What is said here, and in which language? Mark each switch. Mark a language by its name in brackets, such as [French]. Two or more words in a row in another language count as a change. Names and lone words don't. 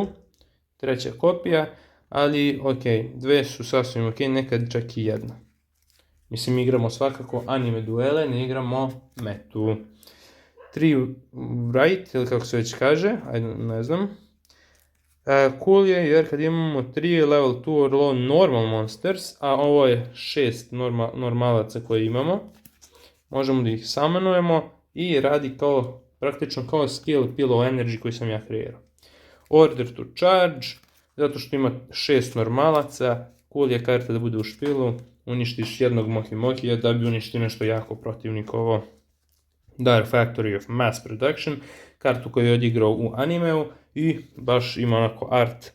[Bosnian] Treća kopija, ali ok, 2 su sasvim ok, nekad čak i 1. Mislim, igramo svakako anime duele, ne igramo metu. 3 right, ili kako se već kaže, ajde, ne znam. Cool je jer kad imamo 3 [English] level 2 or low normal monsters, [Bosnian] a ovo je 6 normalaca koje imamo, možemo da ih summonujemo i radi praktično kao skill Pillow Energy koji sam ja kreirao. Order to charge, zato što ima 6 normalaca, cool je karta da bude u špilu, uništiš jednog Moki Mokija da bi uništio nešto jako protivnikovo. Dark Factory of Mass Production, kartu koju je odigrao u animeu i baš ima onako art.